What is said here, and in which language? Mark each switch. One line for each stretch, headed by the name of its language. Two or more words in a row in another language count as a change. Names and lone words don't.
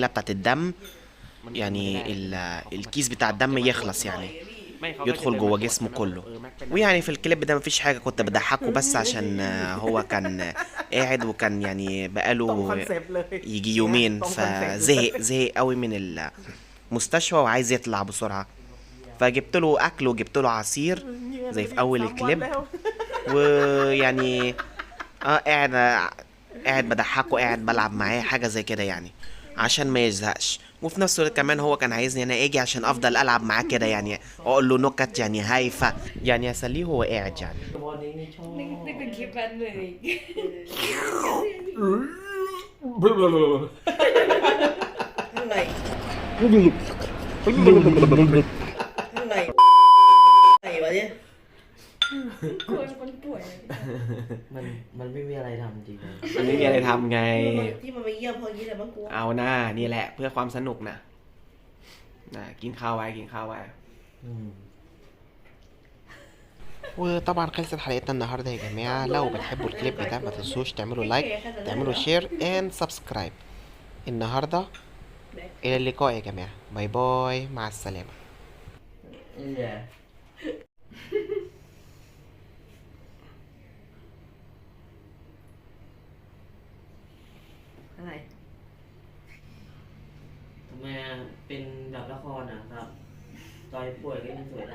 Arabic: بتاعت الدم يعني الكيس بتاع الدم يخلص يعني يدخل جوه جسمه كله ويعني في الكليب ده مفيش حاجة كنت بضحكه بس عشان هو كان قاعد وكان يعني بقاله يجي يومين فزهق قوي من المستشفى وعايز يطلع بسرعة فجبت له أكل وجبت له عصير زي في أول الكليب ويعني قاعد بضحكه قاعد بلعب معاه حاجة زي كده يعني عشان ما يزهقش وفي نفس الوقت كمان هو كان عايزني انا اجي عشان افضل العب معاه كده يعني اقول له نكت يعني هايفه يعني اسليه وهو قاعد يعني
Thai: วันนี้ชอบ นึกถึงคลิปนั้นเลย อะไรอะไรอะไรวะเนี่ย คนป่วย มันไม่มีอะไรทำจริงนะ มันไม่มีอะไรทำไง ที่มันไปเยี่ยมพอยี่อะไรบ้างกู เอาหน้านี่แหละเพื่อความสนุกนะกินข้าวไว้
Arabic: وطبعا خلصت حلقتنا النهارده يا جماعه. لو بتحبوا الكليب ده ما تنسوش تعملوا لايك، تعملوا
English: share and subscribe
Arabic: النهارده. الى اللقاء يا جماعه،
English: bye bye,
Arabic: مع السلامه.
Vietnamese: Dạ.
Thai: อะไร ทำไมเป็นแบบละครอ่ะครับ ตอนป่วยก็ยังสวยได้